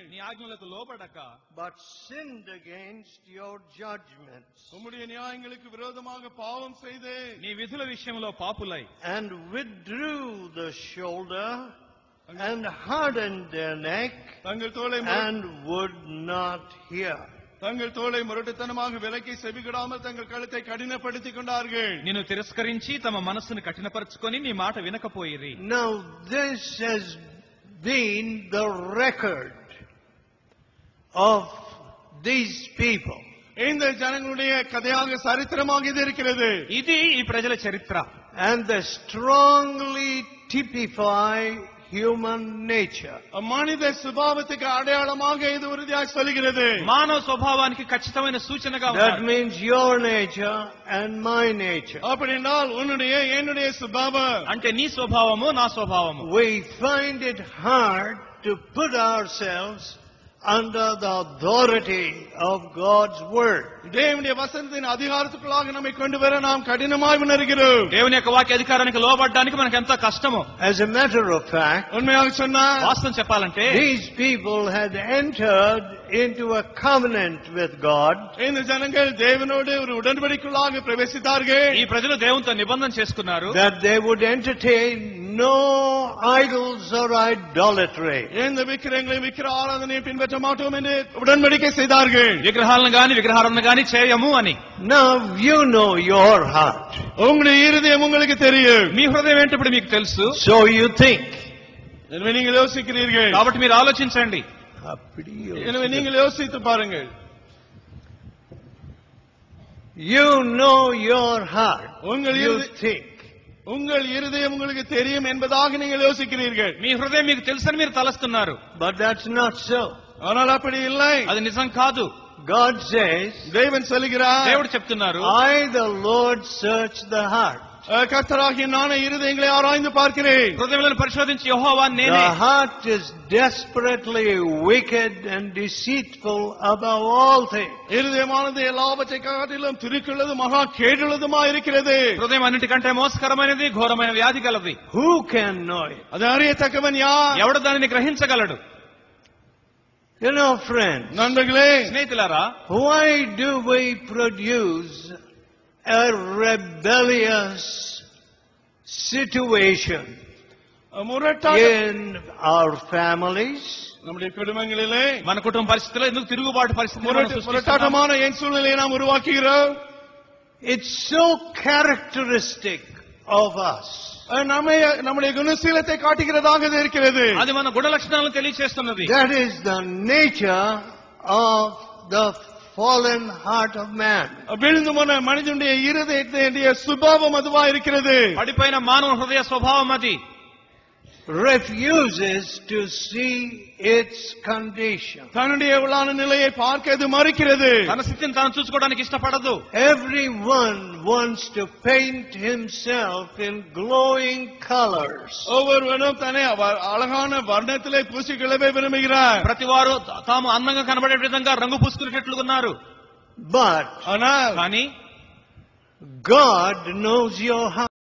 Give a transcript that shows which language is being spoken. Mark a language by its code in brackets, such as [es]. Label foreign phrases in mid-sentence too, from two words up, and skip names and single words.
[te] నీ ఆజ్ఞలకు లోబడక [en] but sinned against your judgments, [ta] உம்முடைய நியாயங்களுக்கு விரோதமாக பாவம் செய்து [te] నీ విధుల విషయంలో పాపులై [en] and withdrew the shoulder, and hardened their neck, [ta] தங்கள் தோளை [en] and would not hear. [ta] தங்கள் தோளை முரட்டுத்தனமாக விலக்கி செவிகொடாமல் தங்கள் கழுத்தை கடினப்படுத்திக் கொண்டார்கள். [te] నిన్ను తిరస్కరించి తమ మనస్సును కఠినపరచుకొని నీ మాట వినకపోయిరి. [en] Now this has been the record of these people. [ta] இந்த ஜனங்களுடைய கதையாக சரித்திரமாக இது இருக்கிறது. [te] ఇది ఈ ప్రజల చరిత్ర. [en] And they strongly typify human nature. [ta] மனித சுபாவத்துக்கு அடையாளமாக இது உறுதியாக சொல்கிறது. [te] మానవ స్వభావానికి ఖచ్చితమైన సూచనగా [en] That [te] ఉంది. [en] means your nature and my nature. [ta] அப்படினால் உன்னுடைய என்னுடைய சுபாவம் [te] అంటే నీ స్వభావము నా స్వభావము. [en] We find it hard to put ourselves under the authority of God's word. [ta] தேவனுடைய வசனத்தின் அதிகாரத்துக்குள்ளாக நம்மை கொண்டு வர நாம் கடினமாய் உணர்கிறோம். [te] దేవుని యొక్క వాక్య అధికారానికి లోబడడానికి మనకు ఎంత కష్టమో. [en] As a matter of fact, [ta] உண்மையாக சொன்னால் [te] వాస్తవం చెప్పాలంటే [en] these people had entered into a covenant with God, [ta] இந்த ஜனங்கள் தேவனோடு ஒரு உடன்படிக்கைக்குள்ளாக பிரவேசித்தார்கள். [te] ఈ ప్రజలు దేవునితో నిబంధన చేసుకున్నారు. [en] that they would entertain no idols or idolatry. [ta] எந்த விக்கிரகங்களையும் விக்கிர ஆராதனையை பின்பற்ற மாட்டோம் என்று உடன்படிக்கை செய்தார்கள். [te] విగ్రహాలను గాని విగ్రహాలను గాని చేయము అని. [en] Now you know your heart, [ta] உங்களுடைய இருதயம் உங்களுக்கு தெரியும். [te] మీ హృదయం ఏంటో ఇప్పుడు మీకు తెలుసు. [en] so you think. [ta] எனவே நீங்கள் யோசிக்கிறீர்கள். [te] కాబట్టి మీరు ఆలోచించండి. [ta] எனவே நீங்கள் யோசித்து பாருங்கள். [en] You know your heart. [ta] உங்கள் [en] You [ta] இருதயம் [en] think. [ta] உங்கள் இருதயம் உங்களுக்கு தெரியும் என்பதாக நீங்கள் யோசிக்கிறீர்கள். [te] మీ హృదయం మీకు తెలుసని మీరు తలస్తున్నారు. [en] But that's not so. [ta] ஆனால் அப்படி இல்லை. [te] అది నిజం కాదు. [en] God says, [ta] தேவன் சொல்கிறார், [te] దేవుడు చెప్తున్నారు, [en] I the Lord search the heart. [ta] கர்த்தராகிய நானே இருதயங்களை ஆராய்ந்து பார்க்கிறேன். [te] హృదయములను పరిశోధించి యెహోవా నేనే. [en] The heart is desperately wicked and deceitful above all things. [ta] இருதயமானது எல்லாவற்றை காட்டிலும் திருக்குள்ளது மகா கேடுள்ளதுமா இருக்கிறது. [te] హృదయం అన్నిటికంటే మోసకరమైనది, ఘోరమైన వ్యాధి కలది. [en] Who can know it? [ta] அது அறியத்தக்கவன் யார்? [te] ఎవడు దానిని గ్రహించగలడు? [en] You know, friends, [ta] நண்பர்களே, [te] స్నేహితులారా, [en] why do we produce a rebellious situation [ta] முரட்டாக [en] in our families, [ta] நம்முடைய குடும்பங்களிலே [te] మన కుటుంబ పరిస్థితుల్లో ఎందుకు తిరుగుబాటు పరిస్థితులు మనం సృష్టిస్తున్నాం? [ta] முரட்டாட்டமான என் சூழ்நிலையை நாம் உருவாக்குகிறோம். [en] it's so characteristic of us. [ta] நம்முடைய குணசீலத்தை காட்டுகிறதாக இது இருக்கிறது. [te] అది మన గుణ లక్షణాలను తెలియచేస్తున్నది. [en] That is the nature of the fallen heart of man. [ta] விழுந்து போன மனிதனுடைய இருதயத்தினுடைய சுபாவம் அதுவா இருக்கிறது. [te] పడిపోయిన మానవ హృదయ స్వభావం అది. [en] Refuses to see its condition. [ta] தன்னுடைய உள்ளான நிலையை பார்க்க அது மறுக்கிறது. [te] తన స్థితిని తాను చూసుకోవడానికి ఇష్టపడదు. [en] Everyone wants to paint himself in glowing colors. [ta] ஒவ்வொருவனும் தன்னை அழகான வர்ணத்திலே பூசிக்கொள்ளவே விரும்புகிறார். [te] ప్రతి వారు తాము అందంగా కనబడే విధంగా రంగు పూసుకునేటట్లు ఉన్నారు. [en] But [ta] ஆனால் [te] కానీ [en] God knows your heart.